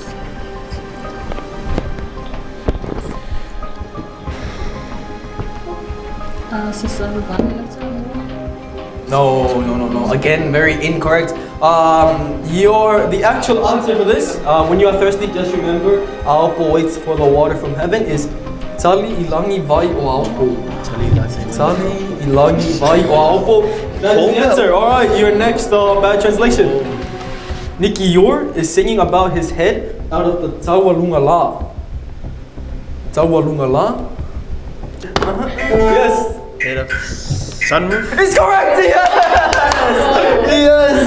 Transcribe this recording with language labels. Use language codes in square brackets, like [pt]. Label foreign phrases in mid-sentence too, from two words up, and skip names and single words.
[en] No. Again, very incorrect. The actual answer for this, when you are thirsty, just remember, Aopo waits for the water from heaven is [sm] Tali ilangi vai o Aopo. Tali ilangi vai o Aopo. [en] That is the answer. All right, your next bad translation. Nicky Yor is singing about his head out of the [sm] Tawalunga La. Tawalunga La? [en] Yes. Head of sunroof. It's correct! Yes! Yes!